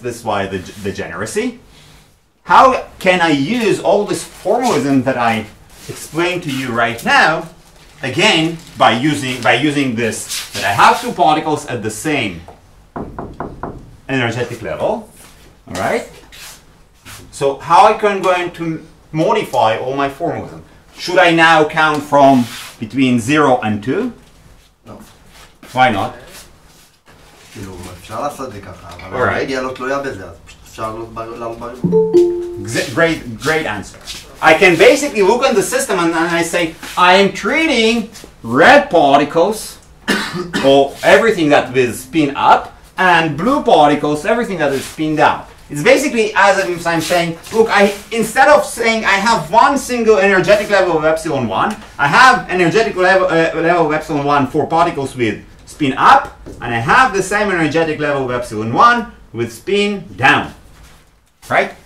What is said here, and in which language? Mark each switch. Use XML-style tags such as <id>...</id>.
<en>This is why the degeneracy. How can I use all this formalism that I explained to you right now, again, by using this, that I have two particles at the same energetic level, all right? So how I can going to modify all my formalism? Should I now count from between 0 and 2? No. Why not?</en> <he>אפשר לעשות זה ככה, אבל האנרגיה לא תלויה בזה, אז אפשר לעלות</he> <en>Great answer. I can basically look at the system and I say, I am treating red particles, or everything that will spin up, and blue particles, everything that is spin down. It's basically as if I'm saying, look, instead of saying I have one single energetic level of epsilon 1, I have energetic level of epsilon 1 for particles with spin up, and I have the same energetic level of epsilon 1 with spin down. Right?</en>